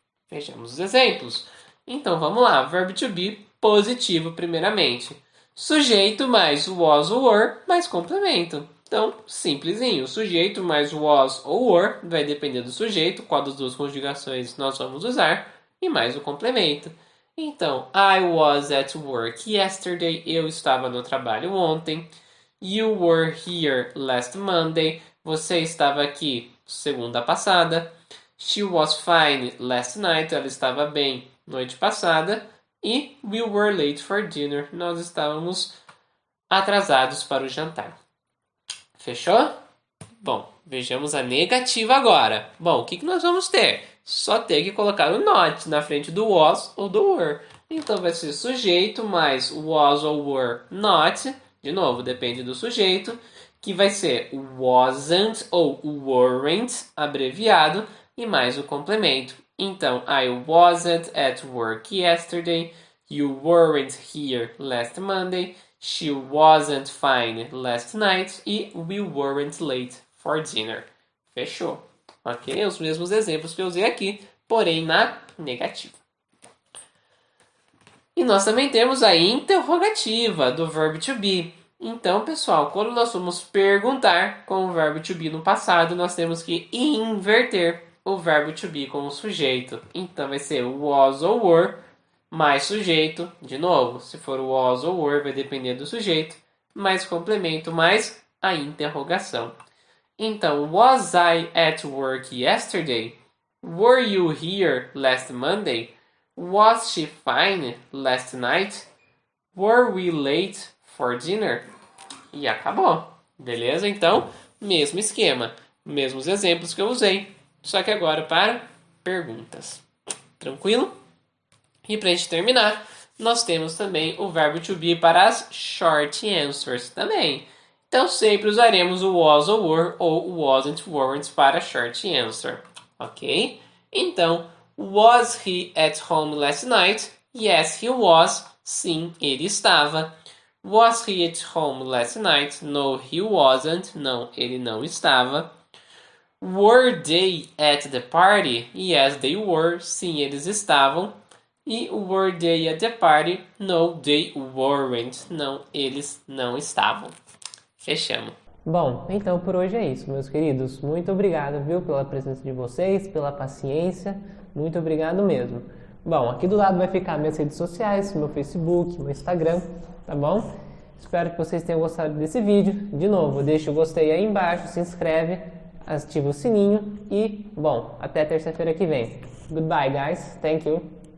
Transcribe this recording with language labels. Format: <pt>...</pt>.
<pt>Vejamos os exemplos. Então, vamos lá. Verbo to be, positivo primeiramente. Sujeito mais was ou were, mais complemento. Então, simplesinho. Sujeito mais was ou were, vai depender do sujeito, qual das duas conjugações nós vamos usar, e mais o complemento. Então,</pt> <en>I was at work yesterday.</en> <pt>Eu estava no trabalho ontem.</pt> <en>You were here last Monday.</en> <pt>Você estava aqui segunda passada.</pt> <en>She was fine last night.</en> <pt>Ela estava bem noite passada.</pt> <en>E we were late for dinner.</en> <pt>Nós estávamos atrasados para o jantar. Fechou? Bom, vejamos a negativa agora. Bom, o que nós vamos ter? Só ter que colocar o not na frente do was ou do were. Então vai ser sujeito mais was ou were not. De novo, depende do sujeito, que vai ser wasn't ou weren't, abreviado, e mais o complemento. Então,</pt> <en>I wasn't at work yesterday, you weren't here last Monday, she wasn't fine last night, e we weren't late for dinner.</en> <pt>Fechou. Ok? Os mesmos exemplos que eu usei aqui, porém na negativa. E nós também temos a interrogativa do verbo to be. Então, pessoal, quando nós vamos perguntar com o verbo to be no passado, nós temos que inverter o verbo to be com o sujeito. Então, vai ser was ou were mais sujeito. De novo, se for was ou were, vai depender do sujeito. Mais complemento, mais a interrogação. Então,</pt> <en>was I at work yesterday? Were you here last Monday? Was she fine last night? Were we late for dinner?</en> <pt>E acabou. Beleza? Então, mesmo esquema. Mesmos exemplos que eu usei. Só que agora para perguntas. Tranquilo? E para a gente terminar, nós temos também o verbo to be para as short answers também. Então, sempre usaremos o was ou were ou wasn't, weren't para short answer. Ok? Então,</pt> <en>was he at home last night? Yes, he was.</en> <pt>Sim, ele estava.</pt> <en>Was he at home last night? No, he wasn't.</en> <pt>Não, ele não estava.</pt> <en>Were they at the party? Yes, they were.</en> <pt>Sim, eles estavam.</pt> <en>E were they at the party? No, they weren't.</en> <pt>Não, eles não estavam. Fechamos. Bom, então por hoje é isso, meus queridos. Muito obrigado, viu, pela presença de vocês, pela paciência. Muito obrigado mesmo. Bom, aqui do lado vai ficar minhas redes sociais, meu Facebook, meu Instagram, tá bom? Espero que vocês tenham gostado desse vídeo. De novo, deixa o gostei aí embaixo, se inscreve, ativa o sininho e, bom, até terça-feira que vem.</pt> <en>Goodbye, guys. Thank you.</en>